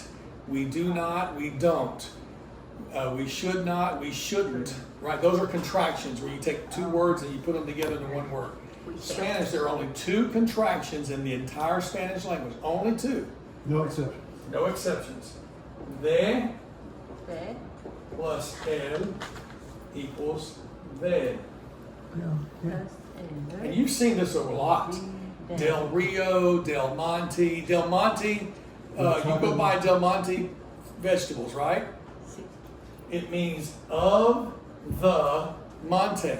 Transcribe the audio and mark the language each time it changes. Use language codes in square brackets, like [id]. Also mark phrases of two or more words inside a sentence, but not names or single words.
[en] We do not, we don't. We should not, we shouldn't. Right? Those are contractions where you take two words and you put them together into one word. Spanish, there are only two contractions in the entire Spanish language. Only two. No exception. No exceptions. De De. plus el equals de. Yeah. And you've seen this a lot. Del Rio, Del Monte. Del Monte, you go buy Del Monte vegetables, right? It means of the monte.